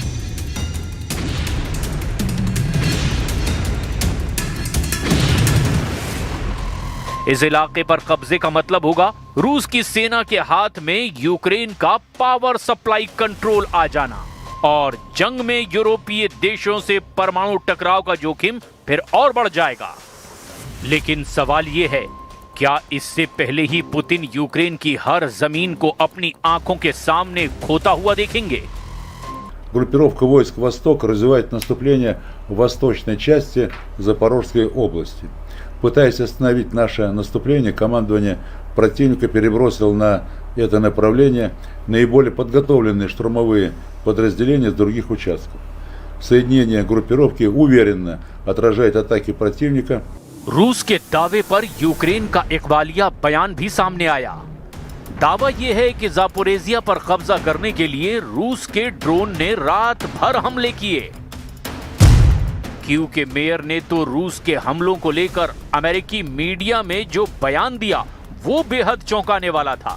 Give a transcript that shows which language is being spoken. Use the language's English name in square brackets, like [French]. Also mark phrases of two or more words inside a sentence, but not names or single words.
[Hindi] इस इलाके पर कब्जे का मतलब होगा रूस की सेना के हाथ में यूक्रेन का पावर सप्लाई कंट्रोल आ जाना और जंग में यूरोपीय देशों से परमाणु टकराव का जोखिम फिर और बढ़ जाएगा। लेकिन सवाल यह है, क्या इससे पहले ही पुतिन यूक्रेन की हर जमीन को अपनी आंखों के सामने खोता हुआ देखेंगे? [Russian] Группировка войск «Восток» развивает наступление в восточной части Запорожской области. Пытаясь остановить наше наступление, командование противника перебросило на это направление наиболее подготовленные штурмовые подразделения с других участков. Соединение группировки уверенно отражает атаки противника. [Hindi] रूस के दावे पर यूक्रेन का इकबालिया बयान भी सामने आया। दावा यह है कि ज़ापोरेज़िया पर कब्जा करने के लिए रूस के ड्रोन ने रात भर हमले किए। कीव के मेयर ने तो रूस के हमलों को लेकर अमेरिकी मीडिया में जो बयान दिया वो बेहद चौंकाने वाला था।